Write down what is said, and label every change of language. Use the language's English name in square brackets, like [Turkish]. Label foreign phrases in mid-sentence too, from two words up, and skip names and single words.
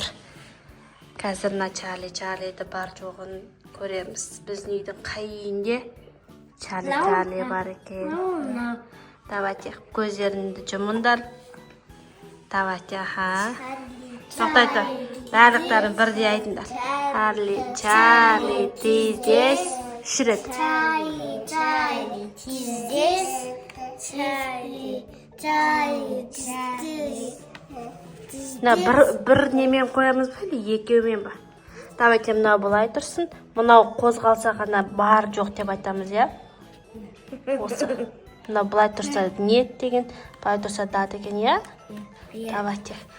[Kazakh] Қазір мына Чарлиді бар жоғын көреміз. Біздің үйдің қай үйінде Чарли бар екен. Давайте көздеріңді жұмыңдар. Давайте, Тоқтайды. Барлықтарын бірдей айтыңдар. Чарли, [Russian] ты здесь? [Kazakh] Үш рет. Чарли, [Russian] ты здесь? Чарли, ты здесь? [Kazakh] Бір немен қоямыз ба, екеумен ба? Давайте мынау былай тұрсын. Мынау қозғалса ғана бар жоқ деп айтамыз, Осы. Мынау былай тұрса нет деген, былай тұрса да деген, Давайте.